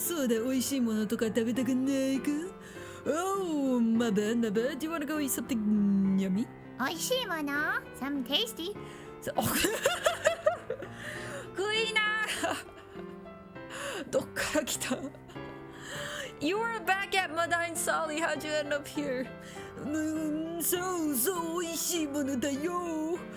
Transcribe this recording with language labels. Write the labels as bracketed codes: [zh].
[ja] そうだ、美味しいものとか食べたくないか？ [en] Oh, my bad. Do you wanna go eat something yummy? [ja] 美味しいもの [en] Some tasty. [ja] 食いな。どっから来た？ [en] You were back at Madain Sali. How'd you end up here? [ja] そう美味しいものだよ。